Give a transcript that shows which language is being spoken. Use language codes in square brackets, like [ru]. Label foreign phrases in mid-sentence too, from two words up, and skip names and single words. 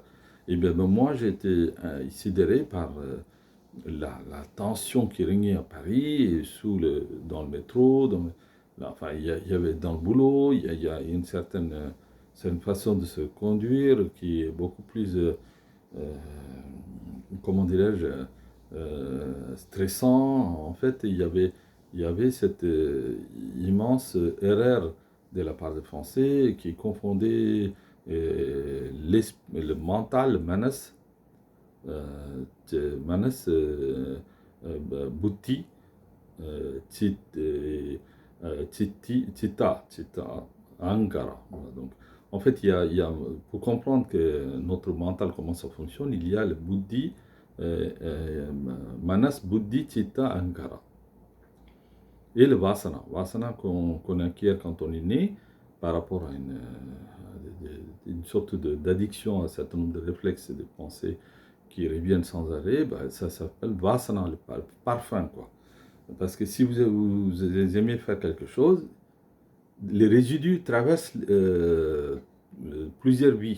[fr] Et bien, moi, j'ai été sidéré par la tension qui régnait à Paris, et dans le métro, enfin, il y avait dans le boulot, il y a une certaine façon de se conduire qui est beaucoup plus, comment dirais-je, stressant. En fait, il y avait cette immense erreur de la part des Français qui confondait le mental, le manas, [sa] manas, buddhi, chitta, ankara. [fr] Voilà, donc, en fait, pour comprendre que notre mental, comment ça fonctionne, il y a le [sa] buddhi, manas, buddhi, chitta, ankara. [fr] Et le vasana. Vasana qu'on acquiert quand on est né, par rapport à une sorte d'addiction à un certain nombre de réflexes et de pensées qui reviennent sans arrêt, ça s'appelle vasana, le parfum, quoi. Parce que si vous aimez faire quelque chose, les résidus traversent plusieurs vies.